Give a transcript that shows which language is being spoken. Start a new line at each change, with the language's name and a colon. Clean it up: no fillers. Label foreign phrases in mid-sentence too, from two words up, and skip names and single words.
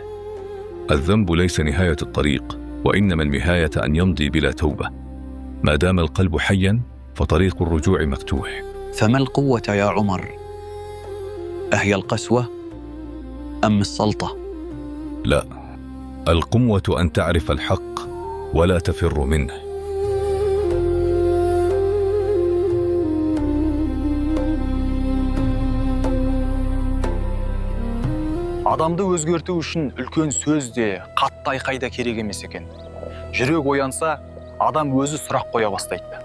Arabic: الذنب ليس نهاية الطريق، وإنما النهاية أن يمضي بلا توبة. ما دام القلب حيا فطريق الرجوع مفتوح. فما القوة يا عمر؟ أهي القسوة أم السلطة؟ لا، القوة أن تعرف الحق ولا تفر منه.
Kazakh: Адамды өзгерту үшін үлкен сөз де, қатты айқай да керек емес екен. Жүрек оянса, адам өзі сұрақ қоя бастайды.